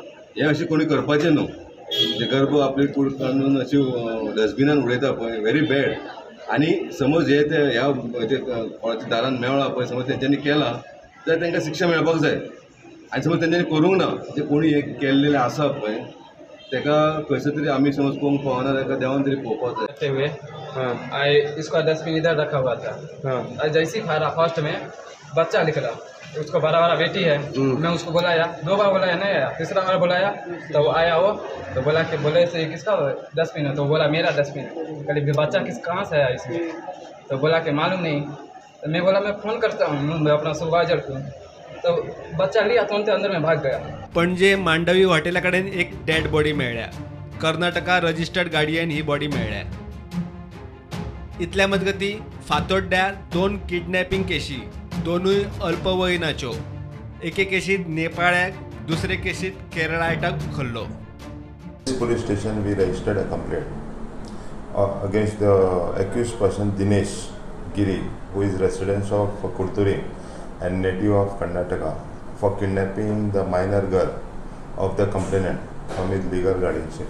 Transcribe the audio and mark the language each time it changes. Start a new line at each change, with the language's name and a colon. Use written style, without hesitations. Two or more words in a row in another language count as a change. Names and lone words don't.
Konkani: हे अशें कोणी करपाचें न्हू. जे गर्भ आपली कूड काडून अशी डस्टबिनान उडयता पळय
English: very bad.
Konkani: आनी समज हे ते ह्या कोणाच्या दारान मेळ्ळा पळय समज तेंच्यांनी केला जाल्यार तांकां शिक्षा मेळपाक जाय. आनी समज तेंच्यांनी करूंक ना जे कोणी हे केल्लेले आसा पळय तेका खंयसर तरी आमी समज पळोवंक पावना ताका देवान तरी पळोवपाक जाय.
Hindi: इसका डस्टबिन इधर रखा हुआ था. जैसे खा रहा फर्स्ट में बच्चा निकला, उसको बड़ा बेटी है. मैं उसको बुलाया, 2 बार बुलाया नहीं आया, तीसरा बार बुलाया तो वो आया. वो तो बोला कि बोले से किसका डस्टबिन है, तो बोला मेरा डस्टबिन. कभी बच्चा कहाँ से आया इसमें, तो बोला कि मालूम नहीं. तो मैं बोला मैं फ़ोन करता हूँ मैं अपना सुपरवाइजर को. तो बच्चा लिया तो उनके अंदर में भाग गया.
Konkani: पणजे मांडवी हॉटेला कडेन एक
English: dead body
Konkani: मेळ्ळ्या. कर्नाटका रजिस्टर्ड गाडयेन ही बॉडी मेळ्ळ्या. इतल्या मजगती फातोड्ड्या 2 किडनॅपिंग केशी, दोनूय अल्पवयीनाच्यो. एके केशीत नेपाळ्याक, दुसरे केशीत केरळायटाक उखल्लो.
English: Police station we registered a complaint against the accused person Dinesh Giri, who is resident of Kurturi and native of Karnataka, for kidnapping the minor girl of the complainant from his legal guardianship.